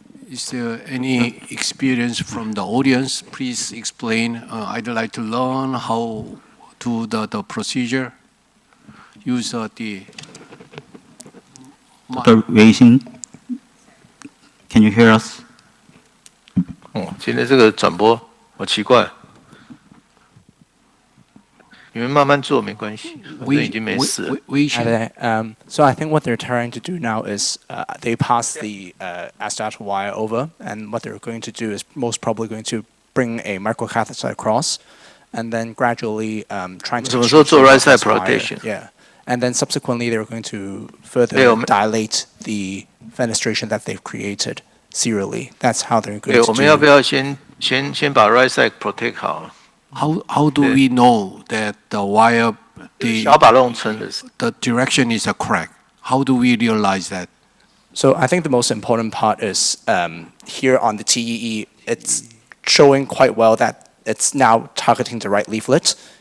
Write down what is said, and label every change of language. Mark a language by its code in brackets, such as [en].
[en] Is there any experience from the audience? Please explain. I'd like to learn how to the procedure. Use the. Dr. Wei-Hsian, can you hear us? [zh] 今天这个转播好奇怪，你们慢慢做没关系，反正已经没事了。 [en] So I think what they're trying to do now is they pass the starter wire over, and what they're going to do is most probably going to bring a microcatheter across, and then gradually trying to. [zh] 什么时候做 right side protection? [en] Yeah, and then subsequently they're going to further dilate the fenestration that they've created serially. That's how they're going to do. [zh] 我们要不要先把 right side protect 好？ [en] How do we know that the wire the direction is correct? How do we realize that? So I think the most important part is here on the TEE, it's showing quite well that it's now targeting the right leaflet.